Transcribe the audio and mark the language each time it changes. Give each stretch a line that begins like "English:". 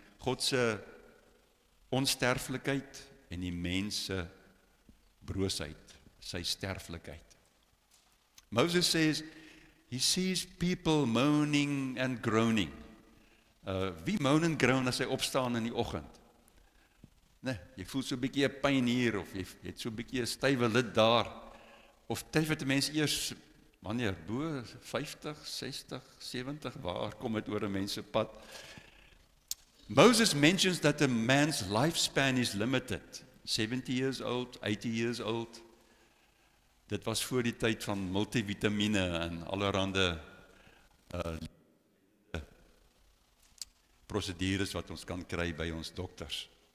Afrikaans: God se onsterflikheid en die mens se broosheid, sy sterflikheid.
English: Moses says he sees people moaning and groaning.
Afrikaans: Wie moan en groan as hy opstaan in die oggend? Nee, jy voel so 'n bietjie 'n pyn hier, of jy het so 'n bietjie 'n stywe lid daar, of tref dit mense eers wanneer bo 50, 60, 70, waar kom dit oor 'n mens se pad?
English: Moses mentions that a man's lifespan is limited. 70 years old, 80 years old.
Afrikaans: Dit was voor die tyd van multivitamine en allerhande prosedures wat ons kan kry by ons dokters.